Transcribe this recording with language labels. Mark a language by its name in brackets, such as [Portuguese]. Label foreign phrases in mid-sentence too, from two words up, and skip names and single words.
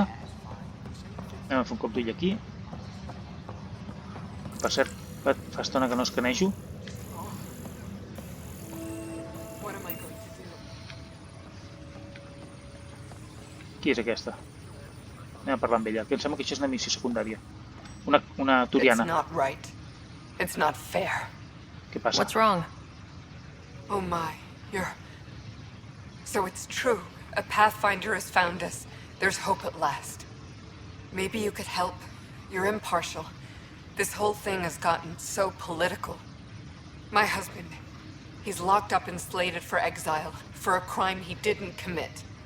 [Catalan] Anem a fer un cop d'ull aquí. Per cert, fa estona que no escanejo. Qui és aquesta? Anem a parlar amb ella, que em sembla que això és una missió secundària. Una turiana. [English] It's not right. It's not fair. [Catalan] Què passa? [English] What's wrong? Oh my, So it's true. A Pathfinder has found us. There's hope at last. Maybe you could help. You're impartial. This whole thing has gotten so political. My husband, he's locked up and slated for exile for a crime he didn't commit.